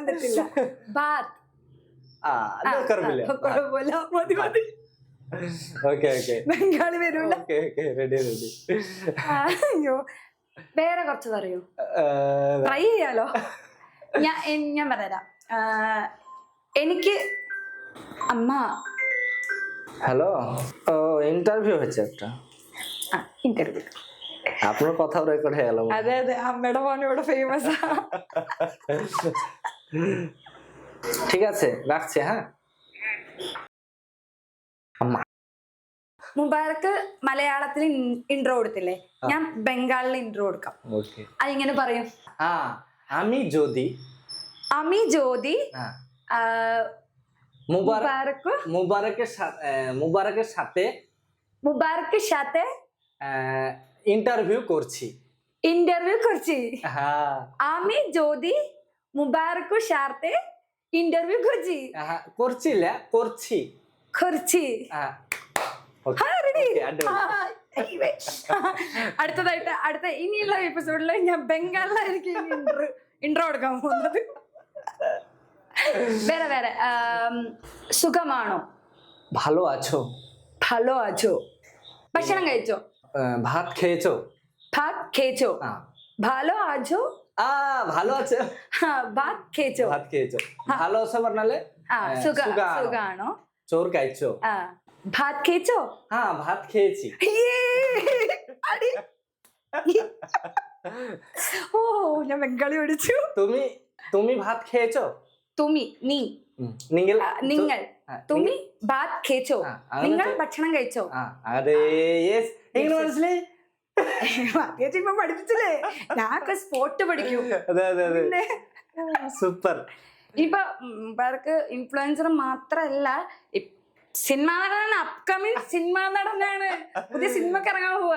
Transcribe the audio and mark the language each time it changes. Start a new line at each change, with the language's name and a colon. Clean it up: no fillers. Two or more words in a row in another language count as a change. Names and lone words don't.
Malayalam: ബംഗാളി വരൂല അയ്യോ വേറെ കുറച്ച് പറയൂ ട്രൈ ചെയ്യാലോ ഞാൻ പറഞ്ഞുതരാം എനിക്ക് അമ്മ
Bangla: হ্যালো ইন্টারভিউ হচ্ছে একটা ইন্টারভিউ আপনার কথাও রেকর্ড হয়ে গেল
Malayalam: അതെ അമ്മയുടെ ഫോൺ ഇവിടെ ഫേമസ്
Bangla: ঠিক আছে রাখছি হ্যাঁ
Malayalam: മുബാറക്ക് മലയാളത്തിൽ ഇൻട്രോ കൊടുത്തില്ലേ ഞാൻ ബംഗാളിൽ ഇൻട്രോ കൊടുക്കാം അതിങ്ങനെ പറയും
Bangla: আমি ജ്യോതി মুবারকের সাথে ইন্টারভিউ করছি আমি জ্যোতি মুবারকের সাথে
Malayalam: ഇന്റർവ്യൂ കുറച്ച് അടുത്ത ഇനിയുള്ള എപ്പിസോഡിൽ ഞാൻ ബംഗാളിലായിരിക്കും ഇൻട്രോ കൊടുക്കാൻ പോകുന്നത് വേറെ സുഖമാണോ
Bangla: ভালো আছো
Malayalam: ഭക്ഷണം കഴിച്ചോ
Bangla: ভাত খেয়েছো ভালো আছো ভালো আছে ভাত খেয়েছো ভালো আছে പറഞ്ഞാല്
Malayalam: സുഖാണോ ചോറ് കഴിച്ചോ
Bangla: ভাত খেয়েছো ভাত খেয়েছি
Malayalam: ഓ ഞാൻ ബംഗാളി പഠിച്ചു
Bangla: তুমি ভাত খেয়েছো
Malayalam: നിങ്ങൾ
Bangla: তুমি ভাত খেয়েছো
Malayalam: നിങ്ങൾ ഭക്ഷണം കഴിച്ചോ അതെ എങ്ങനെ മനസ്സിലായി ഇപ്പൊ പഠിപ്പിച്ചില്ലേ ഞാനൊക്കെ സ്പോട്ട് പഠിക്കും സൂപ്പർ ഇപ്പൊ ഇവർക്ക് ഇൻഫ്ലുവൻസർ മാത്രല്ല സിനിമാ നടനാണ്, അപ്കമിങ് സിനിമാ നടനാണ്, പുതിയ സിനിമക്ക് ഇറങ്ങാൻ പോവാ.